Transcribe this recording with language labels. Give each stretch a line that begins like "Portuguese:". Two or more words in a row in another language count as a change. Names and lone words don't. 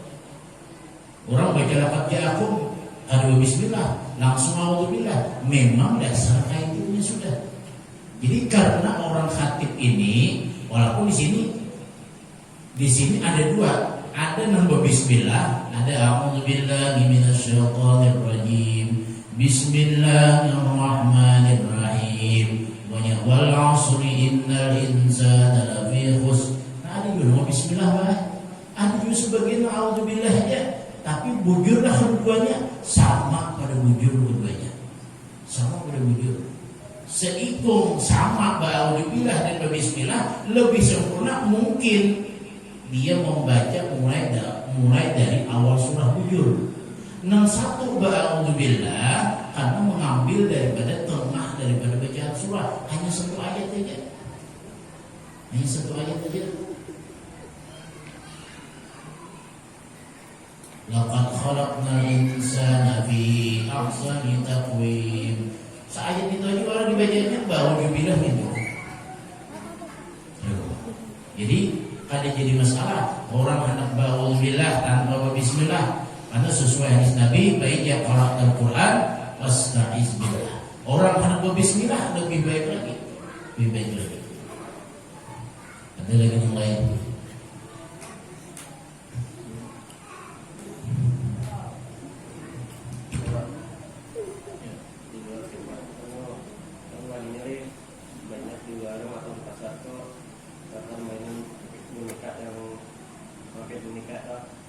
Banjar: Orang baca lafaz ja'akum ada bismillah, langsung a'udzubillah. Memang dasar kaidahnya sudah. Jadi karena orang khatib ini, walaupun di sini ada dua, ada nambah bismillah, ada
Arabic: أعوذ بالله من الشيطان الرجيم.
Banjar: Bismillahirrahmanirrahim.
Arabic: Banyak والعصر إن الإنسان لفي خسر.
Banjar: Nah, ada juga mau bismillah bah. Ada juga sebagian a'udzubillah aja. Tapi bujurlah keduanya sama pada bujur keduanya. Sama pada bujur. Seikung sama ba'udzubillah dan bismillah lebih sempurna mungkin dia membaca mulai dari awal surah bujur. Yang satu ba'udzubillah karena mengambil daripada tengah daripada bacaan surah, hanya satu ayat saja. Hanya satu ayat saja.
Arabic: لقد خلقنا الإنسان في أحسن تقويم.
Banjar: Seayat itu aja orang dibacanya ba'udzubillah itu. Jadi ada jadi masalah orang hendak ba'udzubillah tanpa bismillah. Karena sesuai hadis Nabi, baik
Arabic: يا قرأ القرآن واستعذ بالله.
Banjar: Orang hendak berbismillah lebih baik lagi. Lebih baik lagi. Ada lagi yang lain. Banyak di warung atau di pasar tuh karena mainan boneka yang pakai boneka tuh.